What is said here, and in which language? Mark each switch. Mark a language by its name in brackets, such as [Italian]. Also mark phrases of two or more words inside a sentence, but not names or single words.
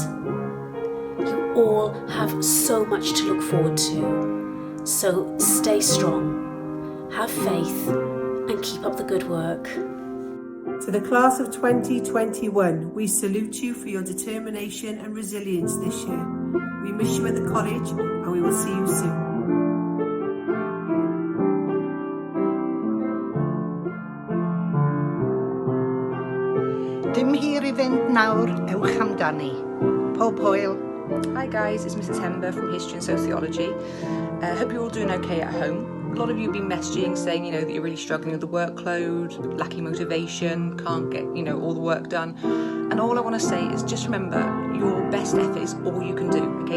[English] You all have so much to look forward to, so stay strong, have faith and keep up the good work. To the class of 2021, we salute you for your determination and resilience this year. We miss you at the college and we will see you soon. [Welsh] Dim hir I fynd nawr, ewch amdani. Pob hwyl. [English] Hi guys, it's Mrs Hember from History and Sociology. Hope you're all doing okay at home. A lot of you have been messaging saying, that you're really struggling with the workload, lacking motivation, can't get, all the work done. And all I want to say is just remember, your best effort is all you can do, okay?